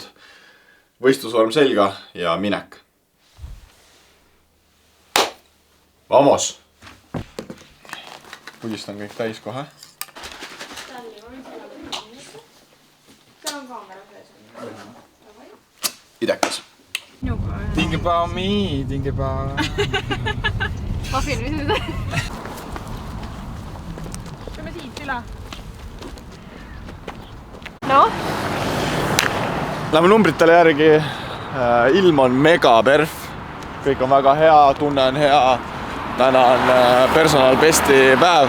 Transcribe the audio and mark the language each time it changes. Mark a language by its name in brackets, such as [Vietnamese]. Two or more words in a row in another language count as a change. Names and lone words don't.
[Estonian] Võistlusvorm selga ja minek. Vamos! Pugistan kõik täis kohe. Idekas. [English] Think about me, think about... [Estonian] Ma filmisin seda. Teeme siit üle. No? Lähme numbritele järgi. Ilm on mega perf. Kõik on väga hea, tunne on hea. Täna on [English] personal besti [Estonian] päev.